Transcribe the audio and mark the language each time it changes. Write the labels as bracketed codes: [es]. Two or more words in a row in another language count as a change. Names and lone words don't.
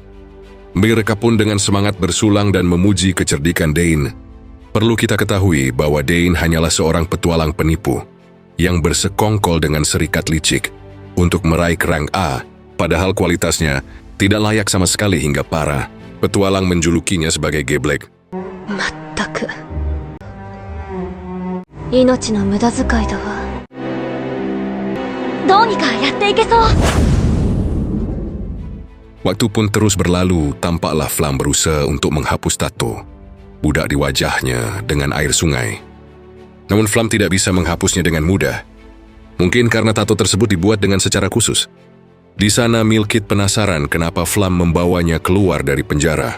[id] Mereka pun dengan semangat bersulang dan memuji kecerdikan Dane. Perlu kita ketahui bahwa Dane hanyalah seorang petualang penipu, yang bersekongkol dengan serikat licik untuk meraih rank A, padahal kualitasnya tidak layak sama sekali hingga parah. Petualang menjulukinya sebagai geblek. [ja] まったく命の無駄遣いだわ。どうにかやっていけそう。 [id] Waktu pun terus berlalu, tampaklah Flam berusaha untuk menghapus tato budak di wajahnya dengan air sungai. Namun Flam tidak bisa menghapusnya dengan mudah. Mungkin karena tato tersebut dibuat dengan secara khusus. Di sana Milkit penasaran kenapa Flam membawanya keluar dari penjara.